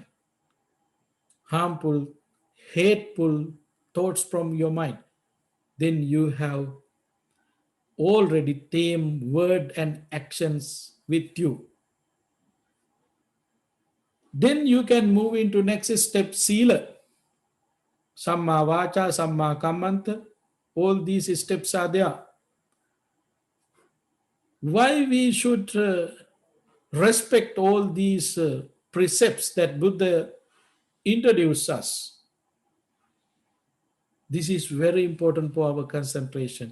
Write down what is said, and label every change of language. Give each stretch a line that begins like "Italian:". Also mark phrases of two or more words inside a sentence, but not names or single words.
English: Harmful, hateful thoughts from your mind. Then you have already tamed word and actions with you. Then you can move into next step, sila.
Pali: Samma vacha, samma kammanta.
English: All these steps are there. Why we should respect all these precepts that Buddha introduced us? This is very important for our concentration.